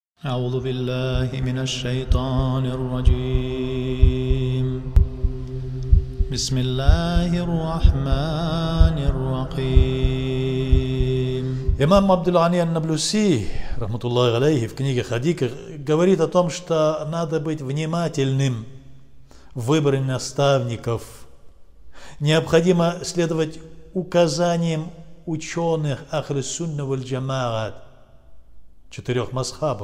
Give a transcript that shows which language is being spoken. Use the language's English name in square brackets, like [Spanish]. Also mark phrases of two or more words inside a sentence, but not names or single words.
[Arabic] أعوذ بالله من الشيطان الرجيم بسم الله الرحمن الرحيم. [Russian] Имам Абдул-Гани ан-Наблюси, [Arabic] رحمة الله عليه, [Russian] в книге Хадика говорит о том, что надо быть внимательным в выборе наставников. Необходимо следовать указаниям ученых [Arabic] أهل السنة والجماعة, [Russian] 4 мазхабов.